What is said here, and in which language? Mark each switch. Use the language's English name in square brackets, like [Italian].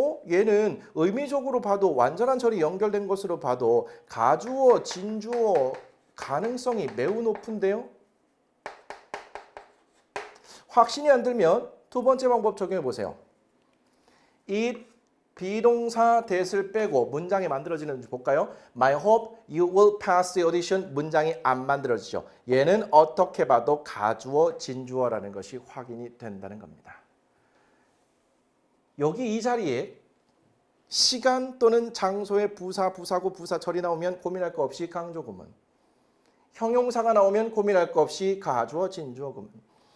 [Korean] 얘는 의미적으로 봐도 완전한 절이 연결된 것으로 봐도 가주어, 진주어 가능성이 매우 높은데요. 확신이 안 들면 두 번째 방법 적용해 보세요. 이 비동사 that을 빼고 문장이 만들어지는지 볼까요? [English] My hope you will pass the audition. [Korean] 문장이 안 만들어지죠. 얘는 어떻게 봐도 가주어, 진주어라는 것이 확인이 된다는 겁니다. 여기 이 자리에 시간 또는 장소의 부사, 부사구, 부사절이 나오면 고민할 거 없이 강조 구문. 형용사가 나오면 고민할 거 없이 가주어, 진주어 구문.